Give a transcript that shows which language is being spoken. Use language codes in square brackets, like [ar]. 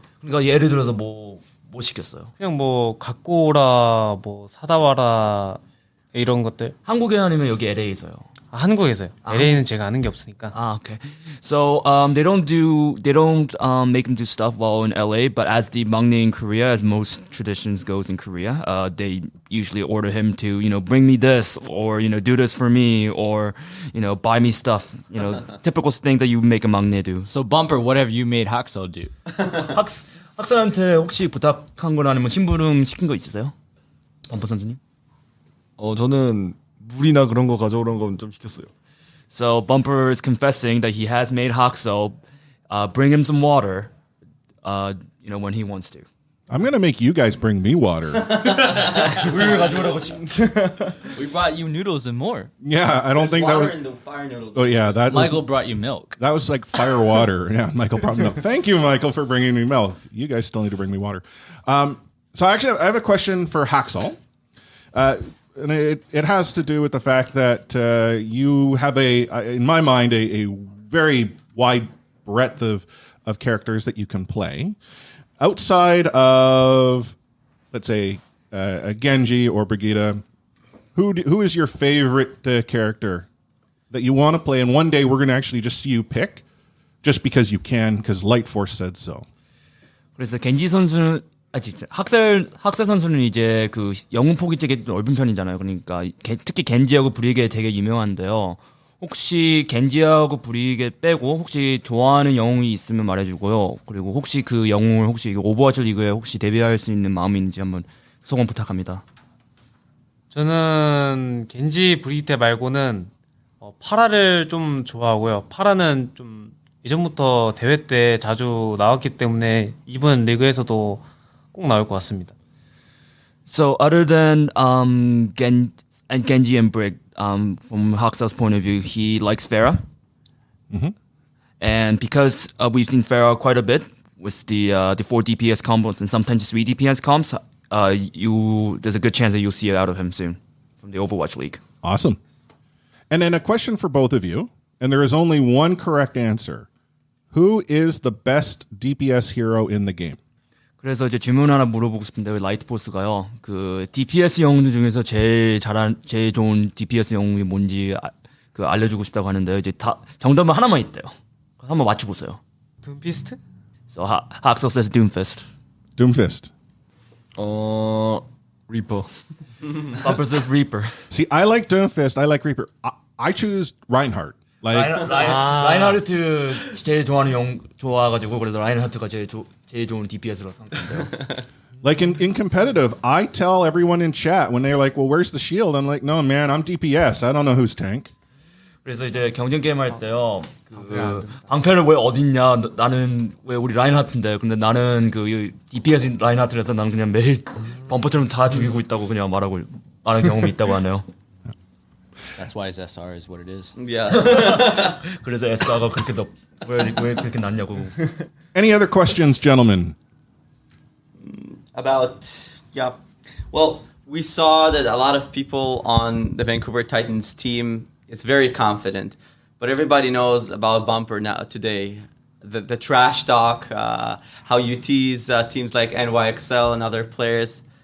[ko] 그러니까 예를 들어서 뭐 시켰어요? 그냥 뭐 갖고 오라, 뭐 사다 와라 이런 것들. 한국에 아니면 여기 LA에서요? 한국에서요. LA는 제가 아는 게 없으니까. [en] Okay. So they don't make them do stuff while in LA, but as the 막내 in Korea, as most traditions goes in Korea, they usually order him to, bring me this, or, do this for me, or, buy me stuff. Typical thing that you make a 막내 do. So Bumper, what have you made Haksal do? [ko] 학살한테 혹시 부탁한 거나 아니면 심부름 시킨 거 있으세요? 범퍼 선수님? 저는 물이나 그런 거 가져오라는 건 좀 시켰어요. [en] So Bumper is confessing that he has made Haksal bring him some water, when he wants to. I'm going to make you guys bring me water. [ko] 물 가져오라고 [en] We brought you noodles and more. Yeah, I don't think that was... in the fire noodles. Oh, yeah, Michael brought you milk. That was like fire water. Yeah, Michael brought milk. Thank you, Michael, for bringing me milk. You guys still need to bring me water. So actually, I have a question for Haksal. And it has to do with the fact that you have in my mind, a very wide breadth of characters that you can play. Outside of, let's say, a Genji or Brigitte, who is your favorite character that you want to play? And one day we're going to actually just see you pick, just because you can, because Light Force said so. [ko] 그래서 겐지 선수는 학살 선수는 이제 그 영웅 폭이 되게 넓은 편이잖아요. 그러니까 특히 겐지하고 브리게 되게 유명한데요. 혹시 겐지하고 브리게 빼고 혹시 좋아하는 영웅이 있으면 말해주고요. 그리고 혹시 그 영웅을 혹시 오버워치 리그에 혹시 데뷔할 수 있는 마음이 있는지 한번 소감 부탁합니다. 저는 겐지 브리테 말고는 파라를 좀 좋아하고요. 파라는 좀 예전부터 대회 때 자주 나왔기 때문에 이번 리그에서도 꼭 나올 것 같습니다. [en] So other than Genji and Brig, from Haxel's point of view, he likes Pharah. And because we've seen Pharah quite a bit with the 4 DPS combos and sometimes 3 DPS combos, there's a good chance that you'll see it out of him soon from the Overwatch League. Awesome. And then a question for both of you, and there is only one correct answer. Who is the best DPS hero in the game? [ko] 그래서 이제 질문 하나 물어보고 싶은데 라이트 보스가요. 그 DPS 영웅 중에서 제일 좋은 DPS 영웅이 뭔지 알려주고 싶다고 하는데요. 이제 다 정답은 하나만 있대요. 한번 맞춰보세요. 둠피스트? [en] So Haxel says Doomfist. Doomfist. Reaper. Bumper says Reaper. See, I like Doomfist. I like Reaper. I choose Reinhardt. [ko] 라인하르트 제일 좋아가지고 그래서 라인하르트가 제일 좋은 DPS로 생각해요. [en] Like in competitive, I tell everyone in chat when they're like, "Well, where's the shield?" I'm like, "No, man, I'm DPS. I don't know who's tank." [ko] 그래서 이제 경쟁 게임 할 때요. 그 방패를 왜 어딨냐? 나는 왜 우리 라인하트인데, 근데 나는 그 DPS 라인하트라서 나는 그냥 매일 범퍼처럼 다 죽이고 있다고 그냥 말하는 경험이 있다고 하네요. [en] That's why his SR is what it is. Yeah. [ko] 그래서 SR가 그렇게 왜 그렇게 낮냐고. [en] Any other questions, gentlemen? Well, we saw that a lot of people on the Vancouver Titans team, it's very confident, but everybody knows about Bumper now today. The trash talk, how you tease teams like NYXL and other players.